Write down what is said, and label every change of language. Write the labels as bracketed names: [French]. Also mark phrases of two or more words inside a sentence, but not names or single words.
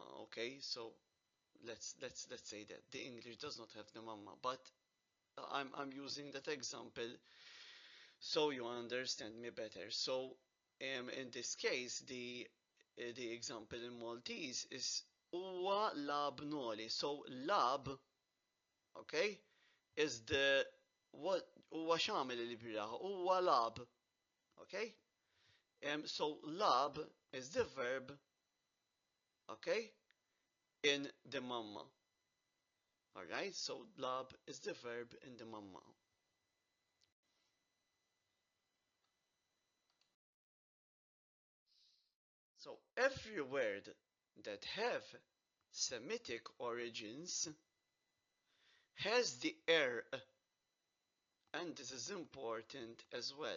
[English] Okay, so let's say that the English does not have the mama, but I'm using that example so you understand me better. So in this case, the example in Maltese is [Maltese] huwa lab noli. [English] So lab, okay, is the what [Maltese] huwa x'għamel il-bieraħ, huwa lab, [English] okay. So lab is the verb, okay, in the mama. Alright, so lab is the verb in the mama. So every word that have Semitic origins has the er, and this is important as well.